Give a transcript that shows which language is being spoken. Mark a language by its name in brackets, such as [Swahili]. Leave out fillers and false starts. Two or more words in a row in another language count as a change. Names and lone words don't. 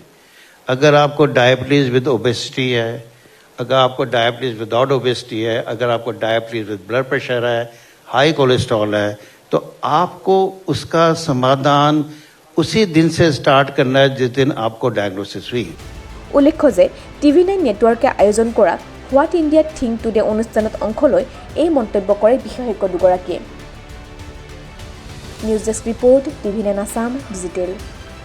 [Hindi] अगर आपको [English] diabetes with obesity [Hindi] है, अगर आपको [English] diabetes without obesity [Hindi] है, अगर आपको [English] diabetes with blood pressure [Hindi] है, [English] high cholesterol [Hindi] है, तो आपको उसका समाधान उसी दिन से स्टार्ट करना है जिस दिन आपको डायग्नोसिस हुई। [Assamese] উল্লেখ্য যে TV9 নেটৱৰ্কে আয়োজন কৰা হোৱাট ইণ্ডিয়া থিংক টুডে অনুষ্ঠানত অংশ লৈ এই মন্তব্য কৰে বিশেষজ্ঞ দুগৰাকীয়ে। [English] news desk report [Assamese] TV9 আছাম ডিজিটেল।